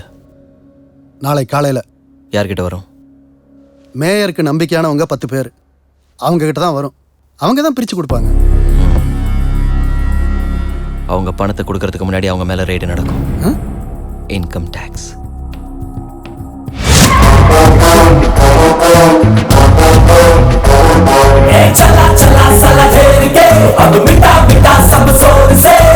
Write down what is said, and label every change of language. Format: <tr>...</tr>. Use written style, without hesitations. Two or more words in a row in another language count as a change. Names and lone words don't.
<ta>நாளை காலையில. யார்கிட்ட வரும்? மேயருக்கு நம்பிக்கையானவங்க 10 பேர், அவங்க கிட்ட தான் வரும். அவங்க தான் பிரிச்சு கொடுப்பாங்க. அவங்க பணத்தை கொடுக்கறதுக்கு முன்னாடி அவங்க மேல ரெய்டு நடக்கும்.</ta> <en>Income tax.</en> <hi>चला चला साला घेर के अब मिटा मिटा सब जोर से</hi>